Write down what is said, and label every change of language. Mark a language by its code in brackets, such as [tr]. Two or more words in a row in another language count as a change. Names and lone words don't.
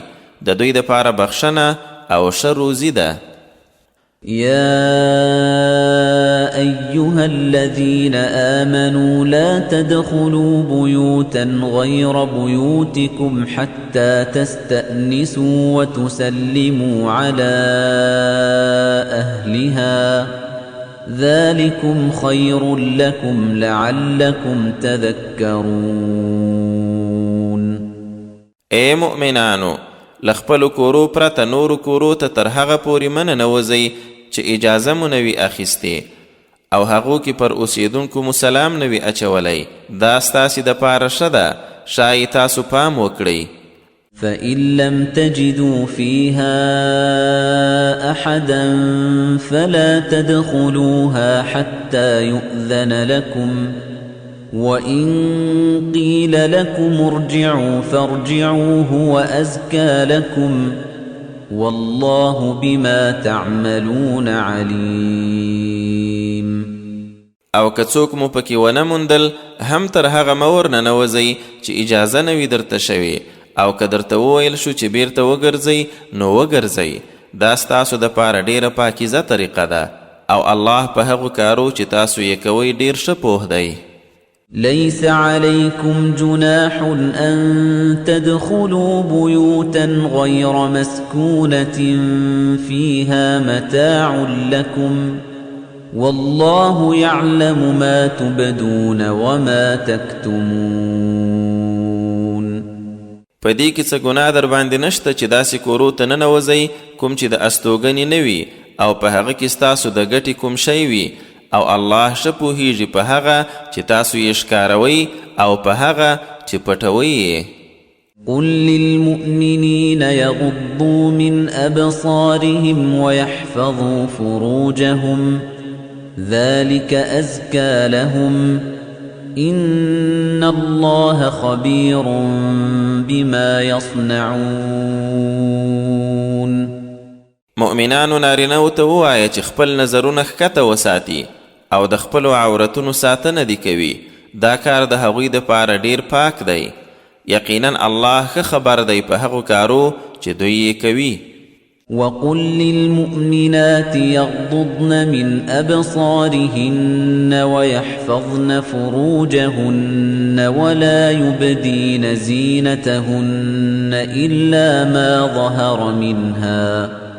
[ps] د دوی دپاره بخښنه او ښه روزي ده. [ar] يا أيها الذين آمنوا لا تدخلوا بيوتا غير بيوتكم حتى تستأنسوا وتسلموا على أهلها ذلكم خير لكم لعلكم تذكرون. [ps] اے مؤمنانو له خپلو کورو پرته نورو کورو ته تر هغه پورې مه ننوځئ چې اجازه مو نه وي اخیستې او هغو کې پر اوسیدونکو مو سلام نه وي اچولی دا ستاسې دپاره ښه ده شایي تاسو پام وکړئ. [ar] فإن لم تجدوا فيها أحدا فلا تدخلوها حتى يؤذن لكم وإن قيل لكم ارجعوا فارجعوا هو أزكى لكم والله بما تعملون عليم. [ps] او که څوک مو پکې ونه موندل هم تر هغه مه ورننوځئ چې اجازه نه وي درته شوې او که درته وویل شو چې بیرته وګرځئ نو وګرځئ دا ستاسو دپاره ډیره پاکیزه طریقه ده او الله په هغو کارو چې تاسو یې کوئ ډیر ښه پوه دی. [ar] ليس عليكم جناح أن تدخلوا بيوتا غير مسكونة فيها متاع لكم والله يعلم ما تبدون وما تكتمون. [ps] په دې کې څه ګناه در باندې نشته چې داسې کورو ته ننوځئ کوم چې د استوګنې نه وي او په هغه کې ستاسو د ګټې کوم شی وي او الله ښه پوهیږي په هغه چې تاسو یې ښکاروئ او په هغه چې پټوئ یې. [ar] قل للمؤمنين يغضوا من أبصارهم ويحفظوا فروجهم ذلك أزكى لهم إن الله خبير بما يصنعون. [ps] مؤمنانو نارینهو ته ووایه چې خپل نظرونه ښکته وساتي او د خپلو عورتونو ساتنه دې کوي دا کار د هغوی دپاره ډیر پاک دی یقینا الله ښه خبر دی په هغو کارو چې دوی یې کوي. [ar] وقل للمؤمنات يغضضن من أبصارهن ويحفظن فروجهن ولا يبدين زينتهن إلا ما ظهر منها